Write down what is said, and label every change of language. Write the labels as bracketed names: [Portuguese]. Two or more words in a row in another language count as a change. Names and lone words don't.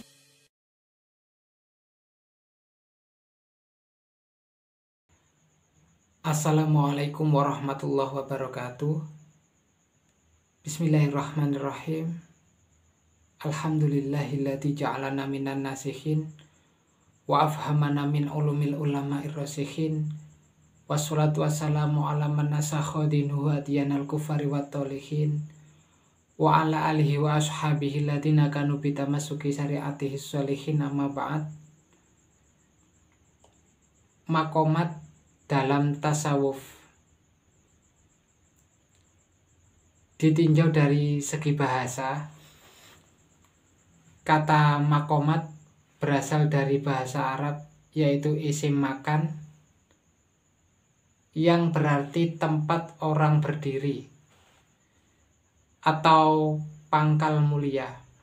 [Arabic] السلام عليكم ورحمة الله وبركاته. بسم الله الرحمن الرحيم. الحمد لله الذي جعلنا من الناصحين وأفهمنا من علوم العلماء الراسخين. والصلاة والسلام على من نسخ دينه أديان الكفار والطالحين وعلى آله وأصحابه الذين كانوا بتمسك شريعته صالحين. أما بعد. [Indonesian] Makomat dalam tasawuf ditinjau dari segi bahasa. Kata makomat berasal dari bahasa Arab, yaitu [Arabic] اسم مكان, [Indonesian] yang berarti tempat orang berdiri atau pangkal mulia.